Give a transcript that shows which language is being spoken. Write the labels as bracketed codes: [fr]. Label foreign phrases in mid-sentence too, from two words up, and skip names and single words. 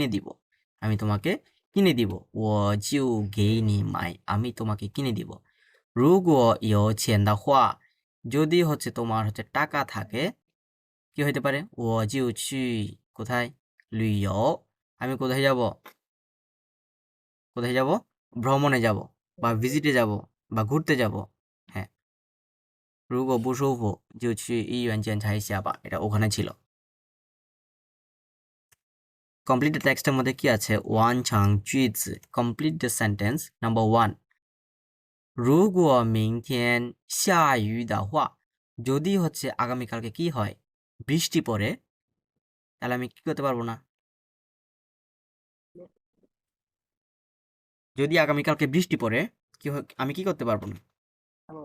[bn] দিব আমি তোমাকে কিনে দিব [zh] 我就给你买 [bn] আমি তোমাকে কিনে দিব [zh] 如果有钱的话 [bn] যদি হচ্ছে তোমার হচ্ছে টাকা থাকে কি হইতে পারে [zh] 我就去 [bn] কোথায় লুইও আমি কোথায় যাব কোথায় যাব ভ্রমণে যাব বা ভিজিটে যাব বা ঘুরতে যাব হ্যাঁ [zh] 如果不舒服就去医院检查一下吧 [bn] এটা ওখানে ছিল [en] complete the [bn] টেক্সটের মধ্যে কি আছে [zh] 完成句子 [en] complete the sentence number [bn] 1 [zh] 如果明天下雨的话 [bn] যদি হচ্ছে আগামীকালকে কি হয় বৃষ্টি পড়ে তাহলে আমি কি করতে পারবো না যদি আগামীকালকে বৃষ্টি পড়ে আমি কি করতে পারবো না? হ্যালো,